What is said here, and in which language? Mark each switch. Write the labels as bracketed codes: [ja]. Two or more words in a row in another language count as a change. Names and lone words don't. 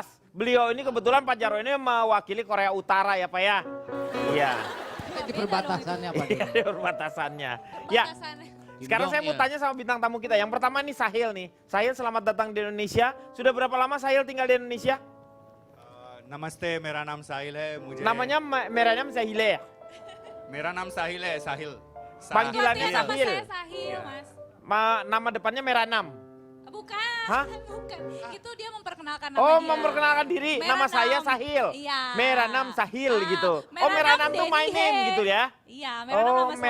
[id] Beliau ini kebetulan Pak Jarwo ini mewakili Korea Utara ya Pak ya. Iya. Di perbatasannya Pak Denny. Di perbatasannya. Ya, sekarang saya mau tanya sama bintang tamu kita. Yang pertama nih Sahil nih. Sahil selamat datang di Indonesia. Sudah berapa lama Sahil tinggal di Indonesia? [hi] नमस्ते मेरा नाम साहिल है मुझे [id] Namanya Meranam Sahil ya? [hi] मेरा नाम साहिल है साहिल [id] Panggilannya Iya. Sahil. Saya Sahil, Mas. Nama depannya Meranam. Bukan, Hah? bukan. Itu dia memperkenalkan memperkenalkan nama Oh, dia. memperkenalkan diri. Nama Meranam. saya Sahil. Iya. Meranam Sahil Ah, gitu. Oh, Meranam tuh my Dedi name He. gitu ya. Iya, Meranam Oh, nama saya.